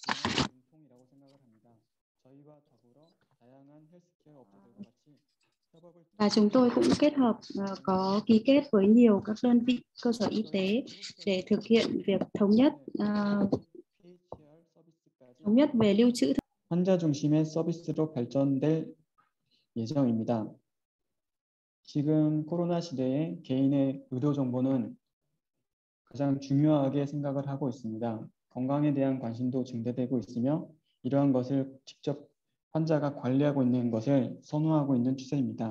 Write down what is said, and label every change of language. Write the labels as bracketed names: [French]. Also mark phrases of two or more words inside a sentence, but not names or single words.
[Vietnamese] Và chúng tôi cũng kết hợp có ký kết với nhiều các đơn vị cơ sở y tế để thực hiện việc thống nhất về lưu trữ. [Korean] 환자 중심의 서비스로 발전될 예정입니다. 지금 코로나 시대에 개인의 의료 정보는 가장 중요하게 생각을 하고 있습니다. 건강에 대한 관심도 증대되고 있으며 이러한 것을 직접 환자가 관리하고 있는 것을 선호하고 있는 추세입니다.